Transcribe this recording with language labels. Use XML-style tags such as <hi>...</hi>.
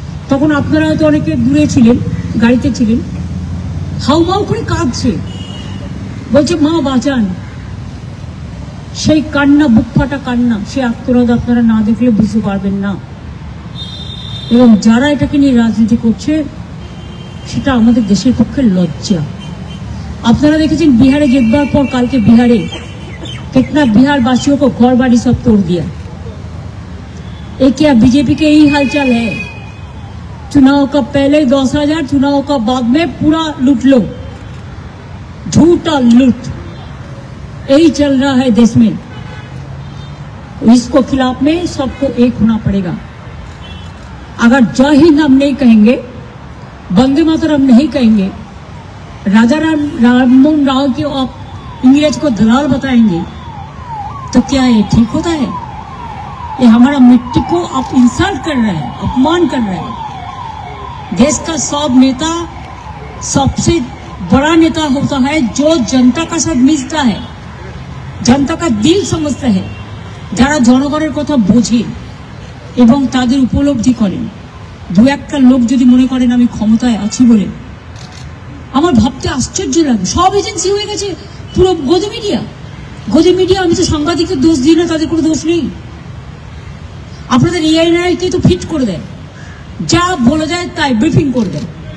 <bn>তখন আপনারা হয়তো অনেকে দূরে ছিলেন, গাড়িতে ছিলেন, হাউমাউ করে কাঁদছে, বলছে মা বাঁচান। সেই কান্না, বুক ফাটা কান্না, সে আত্মনাদ আপনারা না দেখলে বুঝতে পারবেন না। এবং যারা এটাকে নিয়ে রাজনীতি করছে সেটা আমাদের দেশের পক্ষে লজ্জা। আপনারা দেখেছেন</bn> <hi>बिहार जितবার</hi> <bn>পর কালকে</bn> <hi>बिहार कितना बिहार वासियों को घर बाड़ी सब तोड़ दिया। ये क्या बीजेपी के यही हालचाल है? चुनाव का पहले 10,000, चुनाव का बाद में पूरा लूट लो, झूठा लूट, यही चल रहा है देश में। इसको खिलाफ में सबको एक होना पड़ेगा। अगर जय हिंद हम नहीं कहेंगे, वंदे मातरम नहीं कहेंगे, राजा राममोहन राव की आप इंग्रेज को दलाल बताएंगे, तो क्या ये ठीक होता है? ये हमारा मिट्टी को आप इंसल्ट कर रहे हैं, अपमान कर रहे हैं। देश का सब नेता सबसे बड़ा नेता होता है जो जनता का साथ मिलता है, जनता का दिल समझता है,</hi> <bn>যারা জনগণের কথা বোঝে এবং তাদের উপলব্ধি করেন। দু একটা লোক যদি মনে করেন আমি ক্ষমতায় আছি বলে, আমার ভাবতে আশ্চর্য লাগে। সব এজেন্সি হয়ে গেছে, পুরো গদি মিডিয়া। আমি তো সাংবাদিকদের দোষ দিই না, তাদের কোনো দোষ নেই। আপনাদের এআইআরকে তো ফিট করে দেয়, যা বলে যায় তাই ব্রিফিং করে দেয়।</bn>